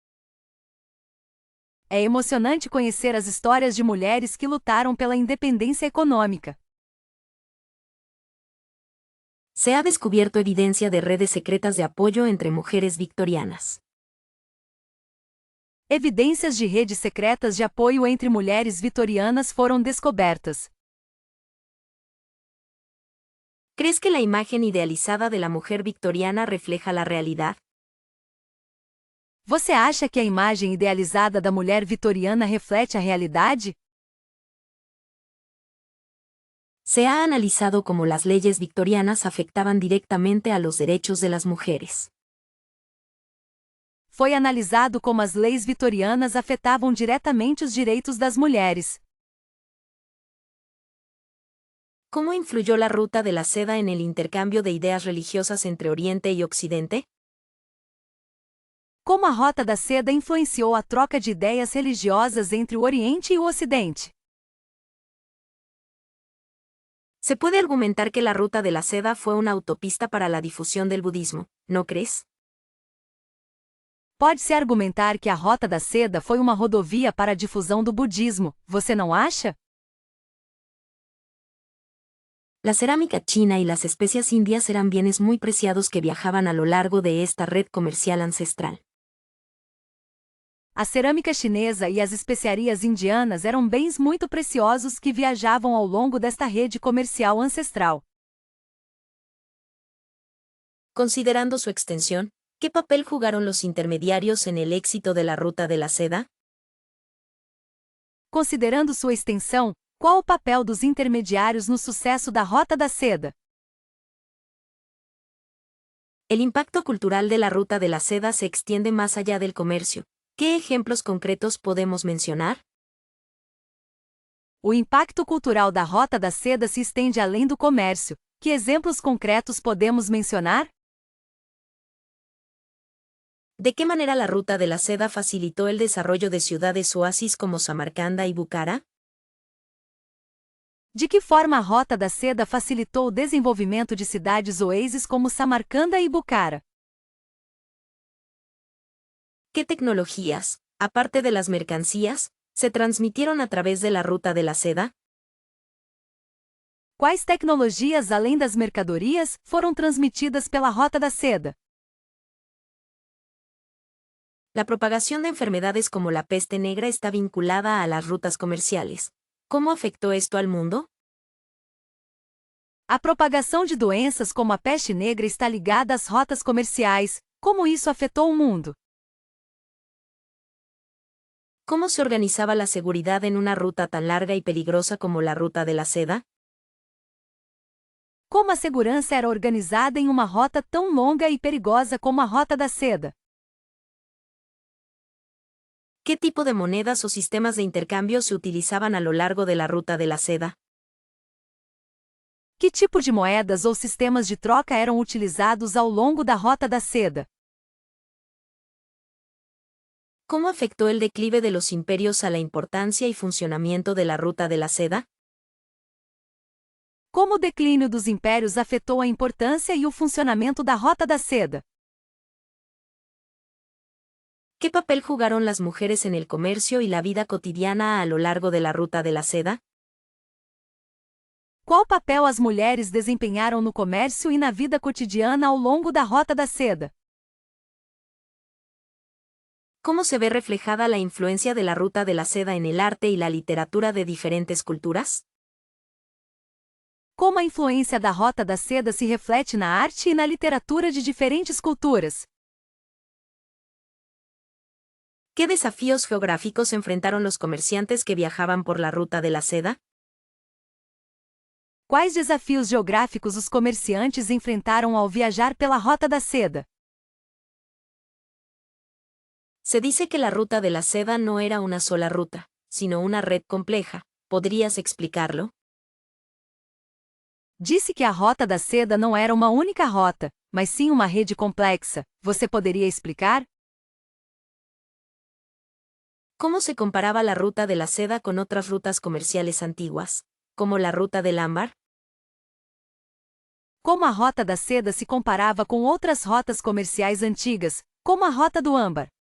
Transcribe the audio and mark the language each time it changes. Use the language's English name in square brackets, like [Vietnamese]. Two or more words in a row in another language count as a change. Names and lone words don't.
[Portuguese] É emocionante conhecer as histórias de mulheres que lutaram pela independência econômica. [Spanish] Se ha descubierto evidencia de redes secretas de apoyo entre mujeres victorianas. [Portuguese] Evidências de redes secretas de apoio entre mulheres vitorianas foram descobertas. [Spanish] ¿Crees que la imagen idealizada de la mujer victoriana refleja la realidad? [Portuguese] Você acha que a imagem idealizada da mulher vitoriana reflete a realidade? [Spanish] Se ha analizado cómo las leyes victorianas afectaban directamente a los derechos de las mujeres. [Portuguese] Foi analisado como as leis vitorianas afetavam diretamente os direitos das mulheres. [Spanish] ¿Cómo influyó la ruta de la seda en el intercambio de ideas religiosas entre Oriente y Occidente? [Portuguese] Como a Rota da Seda influenciou a troca de ideias religiosas entre o Oriente e o Ocidente? [Spanish] Se puede argumentar que la ruta de la seda fue una autopista para la difusión del budismo, ¿no crees? [Portuguese] Pode-se argumentar que a Rota da Seda foi uma rodovia para a difusão do budismo, você não acha? [Spanish] La cerámica china y las especias indias eran bienes muy preciados que viajaban a lo largo de esta red comercial ancestral. [Portuguese] A cerâmica chinesa e as especiarias indianas eram bens muito preciosos que viajavam ao longo desta rede comercial ancestral. [Spanish] Considerando su extensión, ¿qué papel jugaron los intermediarios en el éxito de la ruta de la seda? [Portuguese] Considerando sua extensão, qual o papel dos intermediários no sucesso da Rota da Seda? [Spanish] El impacto cultural de la ruta de la seda se extiende más allá del comercio. ¿Qué ejemplos concretos podemos mencionar? [Portuguese] O impacto cultural da Rota da Seda se estende além do comércio. Que exemplos concretos podemos mencionar? [Spanish] ¿De qué manera la ruta de la seda facilitó el desarrollo de ciudades oasis como Samarcanda y Bukhara? [Portuguese] De que forma a Rota da Seda facilitou o desenvolvimento de cidades oásis como Samarcanda e Bukhara? [Spanish] ¿Qué tecnologías, aparte de las mercancías, se transmitieron a través de la ruta de la seda? [Portuguese] Quais tecnologias além das mercadorias foram transmitidas pela Rota da Seda? [Spanish] La propagación de enfermedades como la peste negra está vinculada a las rutas comerciales. ¿Cómo afectó esto al mundo? [Portuguese] A propagação de doenças como a peste negra está ligada às rotas comerciais. Como isso afetou o mundo? [Spanish] ¿Cómo se organizaba la seguridad en una ruta tan larga y peligrosa como la ruta de la seda? [Portuguese] Como a segurança era organizada em uma rota tão longa e perigosa como a Rota da Seda? [Spanish] ¿Qué tipo de monedas o sistemas de intercambio se utilizaban a lo largo de la ruta de la seda? [Portuguese] Que tipo de moedas ou sistemas de troca eram utilizados ao longo da Rota da Seda? [Spanish] ¿Cómo afectó el declive de los imperios a la importancia y funcionamiento de la ruta de la seda? [Portuguese] Como o declínio dos impérios afetou a importância e o funcionamento da Rota da Seda? [Spanish] ¿Qué papel jugaron las mujeres en el comercio y la vida cotidiana a lo largo de la ruta de la seda? [Portuguese] Qual papel as mulheres desempenharam no comércio e na vida cotidiana ao longo da Rota da Seda? [Spanish] ¿Cómo se ve reflejada la influencia de la ruta de la seda en el arte y la literatura de diferentes culturas? [Portuguese] Como a influência da Rota da Seda se reflete na arte e na literatura de diferentes culturas? [Spanish] ¿Qué desafíos geográficos enfrentaron los comerciantes que viajaban por la ruta de la seda? [Portuguese] Quais desafios geográficos os comerciantes enfrentaram ao viajar pela Rota da Seda? [Spanish] Se dice que la ruta de la seda no era una sola ruta, sino una red compleja. ¿Podrías explicarlo? [Portuguese] Disse que a Rota da Seda não era uma única rota, mas sim uma rede complexa. Você poderia explicar? [Spanish] ¿Cómo se comparaba la ruta de la seda con otras rutas comerciales antiguas, como la ruta del ámbar? [Portuguese] Como a Rota da Seda se comparava com outras rotas comerciais antigas, como a Rota do Âmbar?